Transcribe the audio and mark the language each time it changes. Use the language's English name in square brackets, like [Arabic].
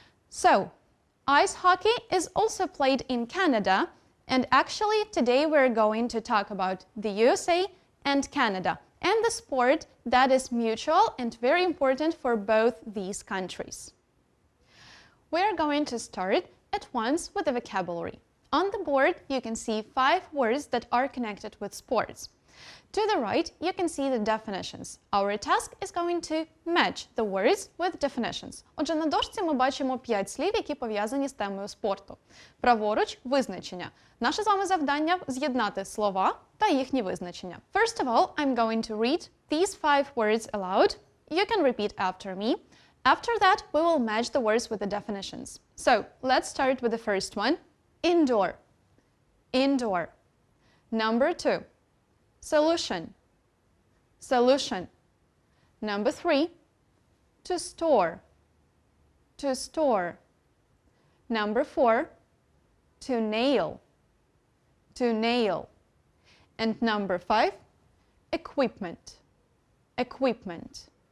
[English] So, ice hockey is also played in Canada, and actually today we're going to talk about the USA and Canada, and the sport that is mutual and very important for both these countries. We're going to start at once with the vocabulary. On the board, you can see 5 words that are connected with sports. To the right, you can see the definitions. Our task is going to match the words with definitions. [Ukrainian] Отже, на дошці ми бачимо 5 слів, які пов'язані з темою спорту. Праворуч – визначення. Наше з вами завдання – з'єднати слова та їхні визначення. [English] First of all, I'm going to read these 5 words aloud. You can repeat after me. After that, we will match the words with the definitions. So, let's start with the first one. Indoor. Indoor. Number 2. Solution. Solution. Number 3. To store. To store. Number 4. To nail. To nail. And number 5. Equipment. Equipment.